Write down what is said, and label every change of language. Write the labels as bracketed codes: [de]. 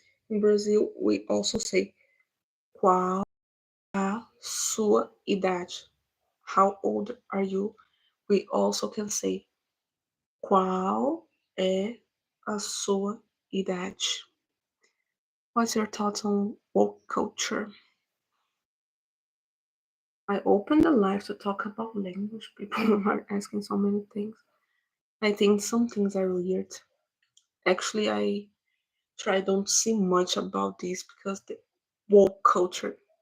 [en] In Brazil, we also say [pt] qual a sua idade? [en] How old are you? We also can say [pt] qual é a sua idade? [en] What's your thoughts on woke culture? I opened the live to talk about language. People are asking so many things. I think some things are weird. Actually, I try don't see much about this because the woke culture.